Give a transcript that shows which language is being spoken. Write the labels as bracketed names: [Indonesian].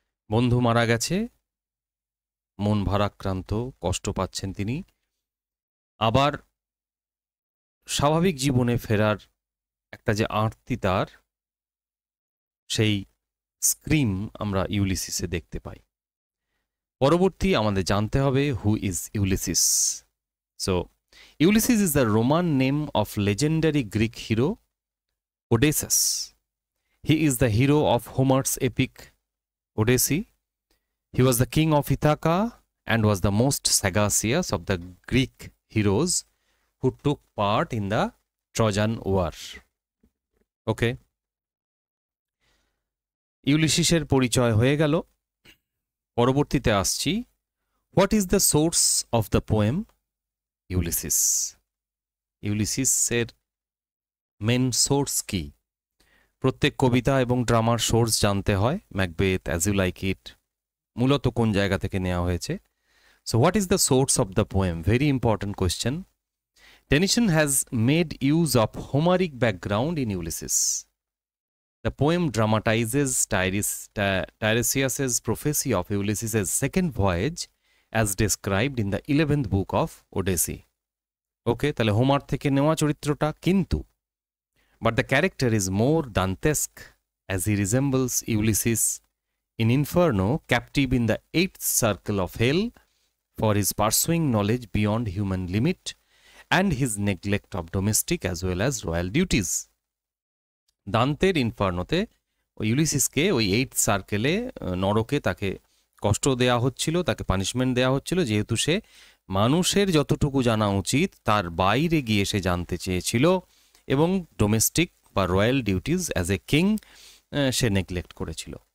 [Bangla] বন্ধু মারা গেছে, মন ভারাক্রান্ত, কষ্ট পাচ্ছেন তিনি, আবার স্বাভাবিক জীবনে ফেরার একটা যে আর্তি তার, সেই স্ক্রিম আমরা ইউলিসিসে দেখতে পাই। পরবর্তী আমাদের জানতে হবে [English] Who is Ulysses. So Ulysses is the Roman name of legendary Greek hero Odysseus. He is the hero of Homer's epic Odyssey. He was the king of Ithaca and was the most sagacious of the Greek heroes who took part in the Trojan War. Okay. [Bangla] ইউলিসিসের পরিচয় হয়ে গেল। পরবর্তীতে আসছি, [English] What is the source of the poem Ulysses? [Bangla] ইউলিসিসের main source কি? প্রত্যেক কবিতা এবং ড্রামার source জানতে হয়। Macbeth, as you like it মূলত কোন জায়গা থেকে নেওয়া হয়েছে? [English] So what is the source of the poem? Very important question. Tennyson has made use of Homeric background in Ulysses. The poem dramatizes Tiresias's prophecy of Ulysses' second voyage as described in the 11th book of Odyssey. Okay, [Bangla] তাহলে Homer থেকে নেওয়া চরিত্রটা, কিন্তু [English] but the character is more Dantesque as he resembles Ulysses in Inferno, captive in the 8th circle of hell, for his pursuing knowledge beyond human limit and his neglect of domestic as well as royal duties. [Bangla] দান্তের ইনফার্নোতে ইউলিসিসকে ওই 8th সার্কেলে নরকে তাকে কষ্ট দেয়া হচ্ছিল, তাকে punishment দেয়া হচ্ছিল, যেহেতু সে মানুষের যতটুকু জানা উচিত তার বাইরে গিয়ে সে জানতে চেয়েছিল এবং ডোমেস্টিক বা royal duties [English] as a king [Bangla] say neglect করেছিল।